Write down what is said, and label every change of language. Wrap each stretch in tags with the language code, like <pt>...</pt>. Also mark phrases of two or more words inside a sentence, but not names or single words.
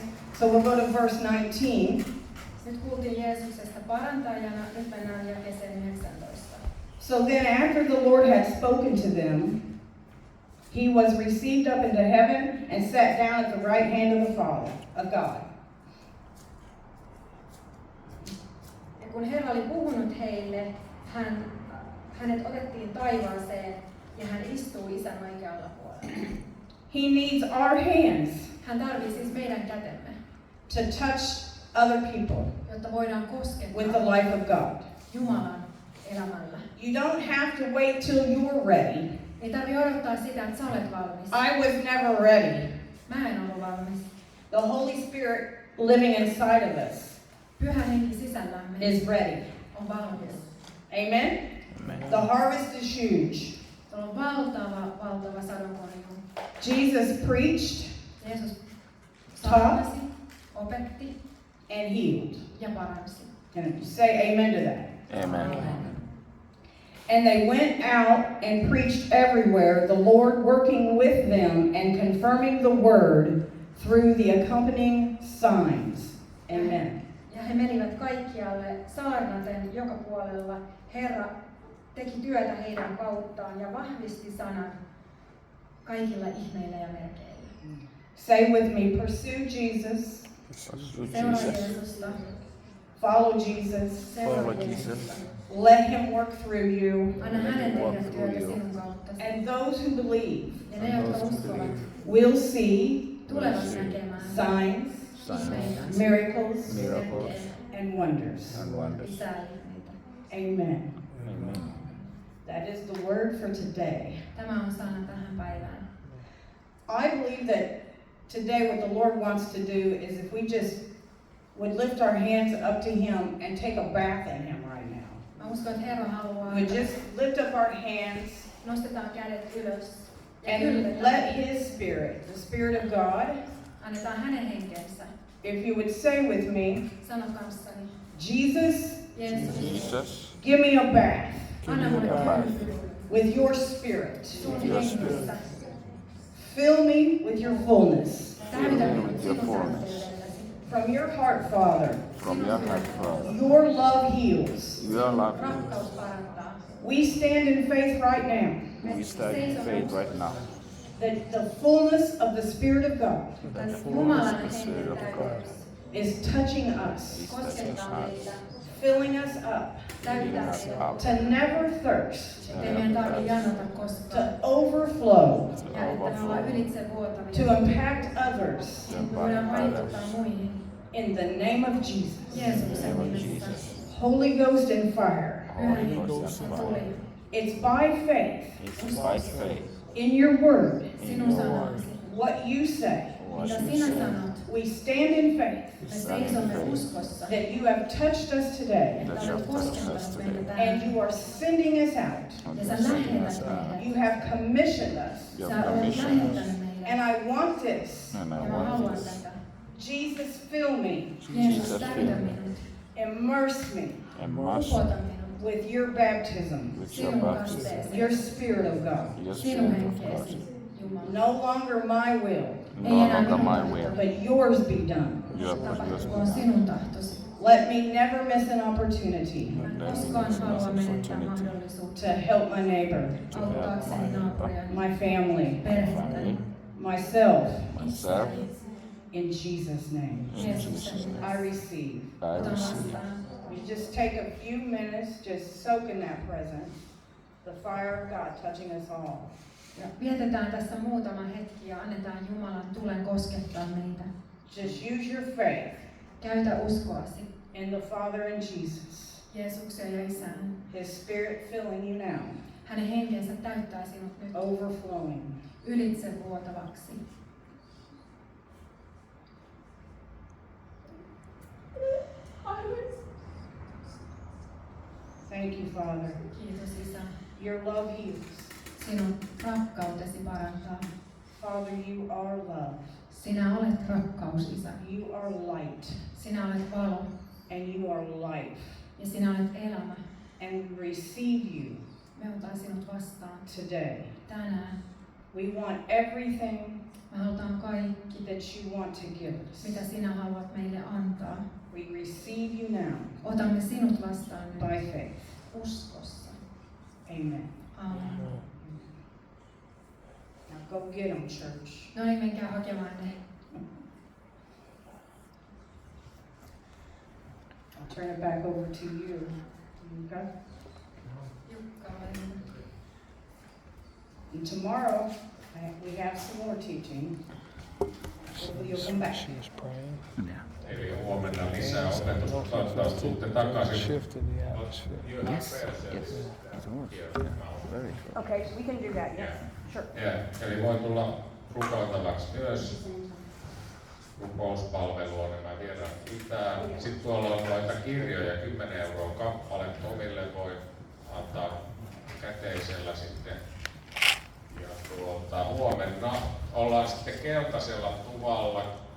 <en>So we'll go to verse 19.</en> <fi>Nyt kuultiin Jeesuksesta parantajana, nyt mennään jakeeseen 19.</fi> <en>So then after the Lord had spoken to them, He was received up into heaven and sat down at the right hand of the Father, of God.</en> <fi>Ja kun Herra oli puhunut heille, hänet otettiin taivaaseen ja hän istuu Isän oikealla puolella.</fi> <en>He needs our hands</en> <fi>Hän tarvii siis meidän kätemme,</fi> <en>to touch other people</en> <fi>jotta voidaan</fi> <en>with the</en> <fi>koskettaa</fi> <en>life of God.</en> <fi>Jumalan elämällä.</fi> <en>You don't have to wait till you're ready.</en> <fi>Ei tarvi odottaa sitä, että sä olet valmis.</fi> <en>I was never ready.</en> <fi>Mä en ollut valmis.</fi> <en>The Holy Spirit living inside of us</en> <fi>Pyhä henki sisällämme</fi> <en>is ready.</en> <fi>on valmis.</fi> <en>Amen? The harvest is huge.</en> <fi>Tuolla on valtava sadonkorjuu.</fi> <en>Jesus preached</en> <fi>Jeesus saarnasi, opetti</fi> <en>and healed.</en> <fi>ja paransi.</fi> <en>And say amen to that. Amen. And they went out and preached everywhere, the Lord working with them and confirming the word through the accompanying signs. Amen.</en> <fi>Ja he menivät kaikkialle saarnaten joka puolella. Herra teki työtä heidän kauttaan ja vahvisti sanan kaikilla ihmeillä ja merkeillä.</fi> <en>Say with me, pursue Jesus, Pursue</en> <fi>Seuraa</fi> <en>Jesus.</en> <fi>Jeesusta.</fi> <en>follow Jesus,</en> <fi>Seuraa</fi> <en>Follow</en> <fi>Jeesusta.</fi> <en>Jesus. let Him work through you.</en> <fi>Anna hänen</fi> <en>Walk</en> <fi>tehdä</fi> <en>through</en> <fi>työtä</fi> <en>you.</en> <fi>sinun kauttasi.</fi> <en>And those who believe</en> <fi>Ja ne, jotka uskovat,</fi> <en>will see</en> <fi>tulevat näkemään</fi> <en>signs, Signs, miracles, miracles, and wonders. and wonders.</en> <fi>lisää ihmeitä.</fi> <en>Amen. Amen. That is the word for today.</en> <fi>Tämä on sana tähän päivään.</fi> <en>I believe that today what the Lord wants to do is if we just would lift our hands up to Him and take a bath in Him right now.</en> <fi>Mä uskon, että Herra haluaa,</fi> <en>We just lift up our hands</en> <fi>nostetaan kädet ylös ja</fi> <en>and</en> <fi>kylvetään.</fi> <en>let His Spirit, the Spirit of God,</en> <fi>Annetaan hänen henkensä</fi> <en>If you would say with me,</en> <fi>Sano kanssani.</fi> <en>Jesus,</en> <fi>Jeesus,</fi> <en>Jesus, give me a bath</en> <fi>anna mulle kääntyä</fi> <en>with your spirit.</en> <fi>sun</fi> <en>Your</en> <fi>hengessä.</fi> <en>Fill me with your fullness.</en> <fi>Täytä minut</fi> <en>with your</en> <fi>sinun</fi> <en>fullness.</en> <fi>täyteydellesi.</fi> <en>From your heart, Father, From your heart, Father, your love heals. your love.</en> <fi>Rakkaus parantaa.</fi> <en>We stand in faith right now We stand in faith right now. that the fullness of the Spirit of God The fullness</en> <fi>Jumalan</fi> <en>of the Spirit</en> <fi>hengen</fi> <en>of God</en> <fi>täyteys</fi> <en>is touching us, is touching</en> <fi>koskettaa</fi> <en>us,</en> <fi>meitä,</fi> <en>filling us up</en> <fi>täyttää</fi> <en>us</en> <fi>meidät.</fi> <en>up, to never thirst,</en> <fi>Ettei meidän tarvitse janota</fi> <en>to</en> <fi>koskaan.</fi> <en>overflow,</en> <fi>Ja että me ollaan ylitse</fi> <en>to</en> <fi>vuotavia.</fi> <en>impact others</en> <fi>Me voidaan vaikuttaa muihin.</fi> <en>in the name of Jesus.</en> <fi>Jeesuksen</fi> <en>name of</en> <fi>nimessä.</fi> <en>Jesus. Holy Ghost and fire. Holy Ghost and</en> <fi>Tuli</fi> <en>fire. It's by faith It's by faith in your word,</en> <fi>sinun sanasi.</fi> <en>what you say. what</en> <fi>Mitä</fi> <en>you</en> <fi>sinä</fi> <en>say.</en> <fi>sanot,</fi> <en>We stand in faith</en> <fi>me seisomme uskossa,</fi> <en>that you have touched us today</en> <fi>että</fi> <en>That you</en> <fi>olet</fi> <en>have touched us</en> <fi>koskettanut meitä</fi> <en>today. and</en> <fi>tänään.</fi> <en>you are sending us out. And</en> <fi>Ja</fi> <en>you</en> <fi>sä</fi> <en>are sending</en> <fi>lähetät</fi> <en>us out.</en> <fi>meidät.</fi> <en>You have commissioned us. You</en> <fi>Sä</fi> <en>have</en> <fi>olet</fi> <en>commissioned us.</en> <fi>lähettänyt meidät.</fi> <en>And I want this. And</en> <fi>Ja</fi> <en>I</en> <fi>mä</fi> <en>want</en> <fi>haluan</fi> <en>this.</en> <fi>tätä.</fi> <en>Jesus, fill me,</en> <fi>Jeesus,</fi> <en>Jesus,</en> <fi>täytä</fi> <en>fill me.</en> <fi>minut.</fi> <en>immerse me Immerse</en> <fi>Upota minut.</fi> <en>with your baptism, with your</en> <fi>Sinun</fi> <en>baptism,</en> <fi>kasteesi.</fi> <en>your Spirit of God. your</en> <fi>Sinun</fi> <en>Spirit of</en> <fi>henkeesi,</fi> <en>God.</en> <fi>Jumala.</fi> <en>No longer my will,</en> <fi>Ei</fi> <en>No</en> <fi>enää</fi> <en>longer</en> <fi>minun</fi> <en>my will,</en> <fi>tahtoni,</fi> <en>but yours be done. your</en> <fi>tapahtukoon</fi> <en>will.</en> <fi>sinun tahtosi.</fi> <en>Let me never miss an opportunity</en> <fi>Mä en koskaan halua menettää mahdollisuutta</fi> <en>to help my neighbor,</en> <fi>auttaakseni naapuriani,</fi> <en>my family,</en> <fi>perhettäni,</fi> <en>myself, Myself, in Jesus' name. in</en> <fi>Jeesuksen</fi> <en>Jesus' name. I receive. I</en> <fi>Otan</fi> <en>receive.</en> <fi>vastaan.</fi> <en>You just take a few minutes, just soak in that presence, the fire of God touching us all.</en> <fi>Ja vietetään tässä muutama hetki ja annetaan Jumalan tulen koskettaa meitä.</fi> <en>Just use your faith</en> <fi>Käytä uskoasi</fi> <en>in the Father and Jesus.</en> <fi>Jeesuksen ja Isään.</fi> <en>His Spirit filling you now,</en> <fi>Hänen henkensä täyttää sinut nyt</fi> <en>overflowing.</en> <fi>ylitse vuotavaksi.</fi> <en>Thank you, Father.</en> <fi>Kiitos Isä.</fi> <en>Your love heals.</en> <fi>Sinun rakkautesi parantaa.</fi> <en>Father, you are love.</en> <fi>Sinä olet rakkaus, Isä.</fi> <en>You are light,</en> <fi>Sinä olet valo</fi> <en>and you are life.</en> <fi>ja sinä olet elämä.</fi> <en>And we receive you</en> <fi>Me otan sinut vastaan</fi> <en>today.</en> <fi>tänään.</fi> <en>We want everything</en> <fi>Me halutaan kaikki,</fi> <en>that you want to give us.</en> <fi>mitä sinä haluat meille antaa.</fi> <en>We receive you now</en> <fi>Otamme sinut vastaan nyt</fi> <en>by faith.</en> <fi>uskossa.</fi> <en>Amen.</en> <fi>Aamen.</fi> <en>Now go get them, church.</en> <fi>No niin, menkää hakemaan ne.</fi> <en>I'll turn it back over to you. Okay?</en> <fi>Jukka, ole hyvä.</fi> <en>And tomorrow, we have some more teaching. Hopefully you'll come back.</en> <fi>Eli huomenna lisää opetusta. Toivottavasti tuutte takaisin.</fi> <en>Shift in the atmosphere. Yes, Yes, it was. Yeah, very good. Okay, we can do that, yes. Sure.</en> <fi>Eli voi tulla rukoiltavaksi myös. Rukouspalvelua nämä viedään pitää. Sitten tuolla on noita kirjoja, 10 € kappale. Tomille voi antaa käteisellä sitten. Ja huomenna ollaan sitten keltaisella tuvalla</fi>